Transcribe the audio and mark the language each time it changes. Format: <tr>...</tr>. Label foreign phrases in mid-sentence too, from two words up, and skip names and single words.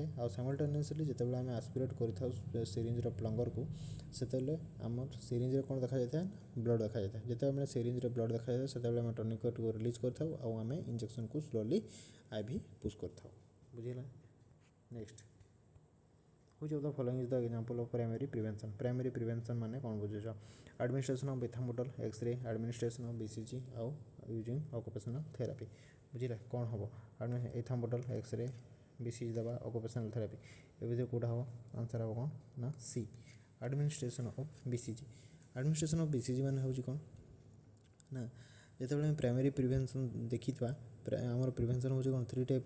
<or>ଆଉ ସାଇମଲ୍ଟେନିୟସ୍ଲି ଯେତେବେଳେ ଆମେ ଆସ୍ପିରେଟ୍ କରିଥାଉ</or> <en>syringe plunger</en> <or>ସେତେବେଳେ ଆମର ସିରିଞ୍ଜରେ କ'ଣ ଦେଖାଯାଇଥାଏ ବ୍ଲଡ଼ ଦେଖାଯାଇଥାଏ। ଯେତେବେଳେ ସିରିଞ୍ଜରେ ବ୍ଲଡ଼ ଦେଖାଯାଇଥାଏ ସେତେବେଳେ ଆମେ ଟର୍ନିକେଟ୍କୁ ରିଲିଜ୍ କରିଥାଉ ଆଉ ଆମେ ଇଞ୍ଜେକ୍ସନ୍କୁ</or> <en>slowly IV push</en> <or>କରିଥାଉ ବୁଝିଲା।</or> <en>ନେକ୍ସଟ which of the following is the example of primary prevention</en> <or>ମାନେ କ'ଣ ବୁଝୁଛ?</or> <en>administration of ethambutol, X-ray, administration of BCG ଆଉ using occupational therapy ବୁଝିଲା।</en> <or>କ'ଣ ହେବ ଇଥାମ୍ବୁଟଲ୍, ଏକ୍ସରେ, BCG ଦେବା,</or> <en>occupational therapy</en> <or>ଏ ଭିତରେ କେଉଁଟା ହେବ? ଆନ୍ସର୍ ହେବ କ'ଣ ନା C</or> <en>administration of BCG</en> <or>ମାନେ ହେଉଛି କ'ଣ ନା ଯେତେବେଳେ ଆମେ</or> <en>primary prevention</en> <or>ଦେଖିଥିବା ଆମର ପ୍ରିଭେନ୍ସନ୍ ହେଉଛି କ'ଣ 3 ଟାଇପ୍ର।</or>